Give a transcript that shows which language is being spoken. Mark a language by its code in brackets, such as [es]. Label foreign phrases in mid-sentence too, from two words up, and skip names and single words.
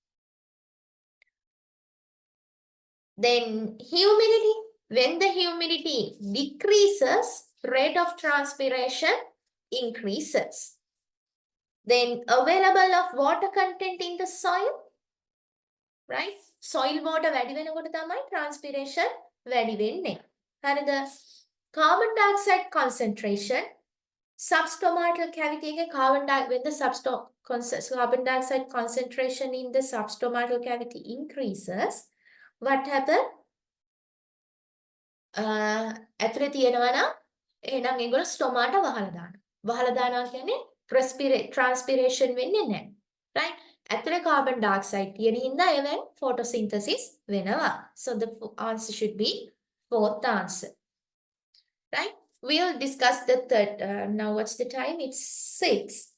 [en] Then humidity, when the humidity decreases, rate of transpiration increases. Then available of water content in the soil, right? Soil water [si] වැඩි වෙනකොට තමයි transpiration වැඩි වෙන්නේ. හරිද? [en] Carbon dioxide concentration, substomatal cavity එකේ when the carbon dioxide concentration in the substomatal cavity increases, what happens? [si] ඇතුලේ තියෙනවා නම් එහෙනම් ඒගොල්ලෝ ස්ටොමාට වහලා දානවා. වහලා දානවා කියන්නේ transpiration වෙන්නේ නැහැ. right? ඇතුලේ [en] carbon dioxide [si] තියෙන හින්දා එවෙන් photosynthesis වෙනවා. [en] So the answer should be fourth answer. Right? We'll discuss the third. Now what's the time? It's 6.